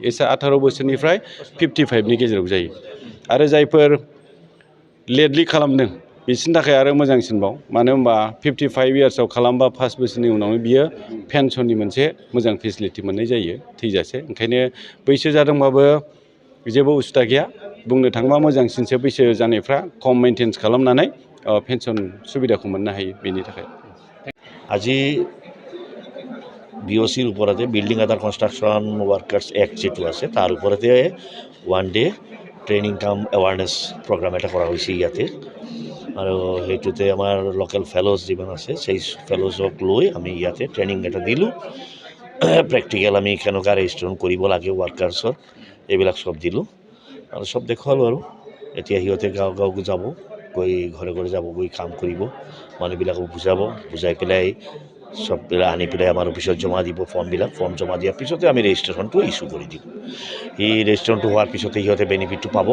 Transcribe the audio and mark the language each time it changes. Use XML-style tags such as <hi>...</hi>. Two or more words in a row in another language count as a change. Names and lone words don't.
<brx>एजआ 18 बोसोरनिफ्राय 55नि गेजेराव जायो। आरो जायफोर लेटलि खालामदों बिसोरनि थाखाय आरो मोजांसिनबाव मानो होनबा 55 इयार्सआव खालामबा 5 बोसोरनि उनावनो बियो पेन्सननि मोनसे मोजां फेसिलिटि मोननाय जायो थैजासे। ओंखायनो बैसो जादोंबाबो जेबो उसुबिदा गैया। बुंनो थाङोबा मोजांसिनसो बैसो जानायफ्रा खम मेइनटेन्स खालामनानै पेन्सन सुबिदाखौ मोननो हायो बेनि थाखाय।</brx> <as>আজি BOCৰ ওপৰতে</as> <en>building under construction workers act</en> <as>যিটো আছে তাৰ ওপৰতে 1</as> <en>day training cum awareness programme</en> <as>এটা কৰা হৈছে ইয়াতে আৰু সেইটোতে আমাৰ</as> <en>local fellows</en> <as>যিমান আছে সেই ফেলোজক লৈ আমি ইয়াতে ট্ৰেইনিং এটা দিলোঁ প্ৰেক্টিকেল আমি কেনেকুৱা ৰেজিষ্ট্ৰেশ্যন কৰিব লাগে ৱৰ্কাৰ্ছৰ এইবিলাক চব দিলোঁ আৰু চব দেখুৱালোঁ আৰু এতিয়া সিহঁতে গাঁও গাঁও যাব গৈ ঘৰে ঘৰে যাব গৈ কাম কৰিব মানুহবিলাকক বুজাই পেলাই সববিলাক আনি পেলাই আমাৰ অফিচত জমা দিব ফৰ্ম জমা দিয়াৰ পিছতে আমি ৰেজিষ্ট্ৰেশ্যনটো ইছ্যু কৰি দিম এই ৰেজিষ্ট্ৰেশ্যনটো হোৱাৰ পিছতে সিহঁতে বেনিফিটটো পাব</as>